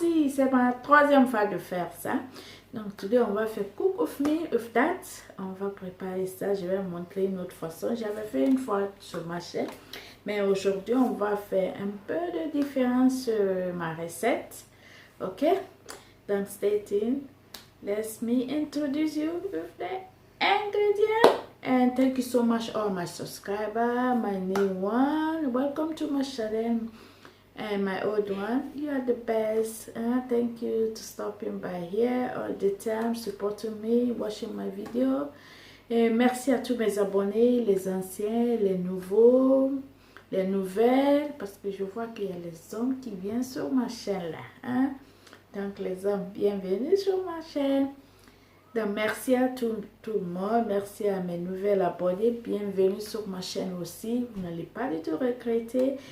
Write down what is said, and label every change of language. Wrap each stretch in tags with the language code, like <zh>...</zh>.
<fr>C'est ma troisième fois de faire ça.</fr> <en>Donc, today</en> <fr>on va faire</fr> <en>cook with me with that.</en> <fr>On va préparer ça. Je vais vous montrer une autre façon. J'avais fait une fois sur ma chaîne. Mais aujourd'hui, on va faire un peu de différence sur ma recette.</fr> <en>Ok? Donc, stay tuned. Let me introduce you with the ingredients. And thank you so much all my subscribers, my new one. Welcome to my channel. And my old one, you are the best. Thank you to stopping by here all the time, supporting me, watching my video.</en> <fr>Et merci à tous mes abonnés, les anciens, les nouveaux, les nouvelles, parce que je vois qu'il y a les hommes qui viennent sur ma chaîne là. Hein? Donc les hommes, bienvenue sur ma chaîne. Donc merci à tout le monde, merci à mes nouvelles abonnés, bienvenue sur ma chaîne aussi, vous n'allez pas du tout regretter.</fr>